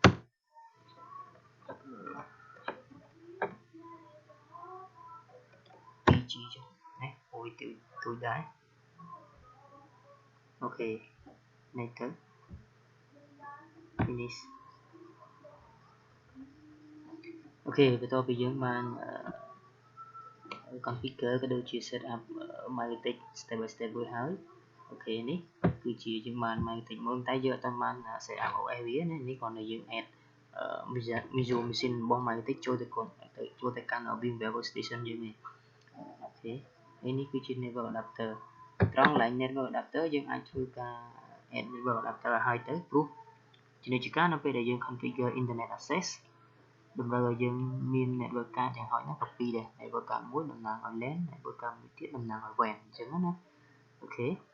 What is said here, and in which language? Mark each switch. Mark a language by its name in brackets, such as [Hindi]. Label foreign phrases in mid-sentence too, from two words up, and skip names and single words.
[Khmer] 2G ចុះណាអូយទូចដែរអូខេ next ទៅ finish អូខេបន្ទាប់ពីយើងបានconfigure ក៏ដូចជា [English] set up [Khmer] Microtik step by step រួចហើយ អូខេនេះគឺជាយើងបាន Microtik មកតែយើងអត់បាន [English] set up OS [Khmer] វាណានេះគ្រាន់តែយើង [English] add visual [Khmer] machine របស់ Microtik ចូលទៅកាន់ VMware Workstation យើងនេះអូខេហើយនេះគឺជា [English] network adapter [Khmer] ត្រង់កន្លែង [English] network adapter [Khmer] យើងអាចធ្វើការ [English] add network adapter [Khmer] ឲ្យទៅព្រោះជានិច្ចកាលនៅពេលដែលយើង [English] configure internet access [Khmer] តម្រូវឲ្យយើងមាន [English] network card [Khmer] យ៉ាងហោចណាស់ក៏ពីរដែរ [English] network card [Khmer] មួយតំណាងឲ្យ LAN [English] network card [Khmer] មួយទៀតតំណាងឲ្យ WAN អញ្ចឹងណាអូខេ